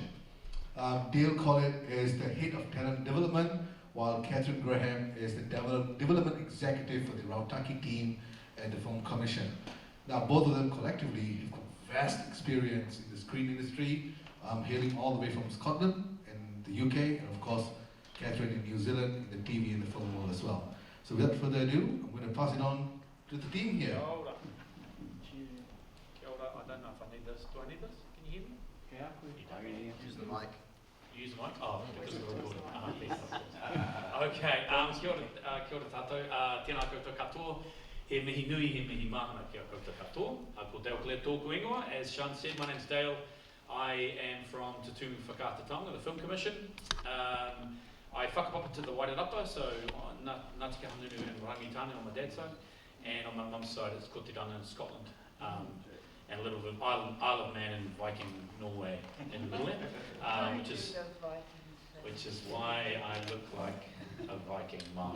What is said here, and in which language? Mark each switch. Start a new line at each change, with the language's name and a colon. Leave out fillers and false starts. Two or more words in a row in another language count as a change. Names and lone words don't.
English: Dale Corlett is the head of talent development, while Kathryn Graham is the development executive for the Rautaki team and the Film Commission. Now, both of them collectively have got vast experience in the screen industry, hailing all the way from Scotland and the UK, and of course, Kathryn in New Zealand, in the TV and the film world as well. So without further ado, I'm going to pass it on to the team here.
Māori: Kia ora.
English: I don't know if I need this. Do I need this? Can you hear me? Yeah. Use the mic. Use the mic? Oh, because we're recording.
Māori: Okay, kia ora tātou. Tēnā koutou katoa. He mihi nui, he mihi mahana kia koutou katoa. Ko Dale Corlett tōku ingoa.
English: As Sean said, my name's Dale. I am from Te Tumu Whakatatonga, the Film Commission. I whakapapa to the Wairarapa, so Ngāti Kahanunu and Rangitane on my dad's side, and on my mum's side it's Ko Te Rana in Scotland, and a little bit Isle of Man and Viking Norway in the middle there, which is why I look like a Viking Māori.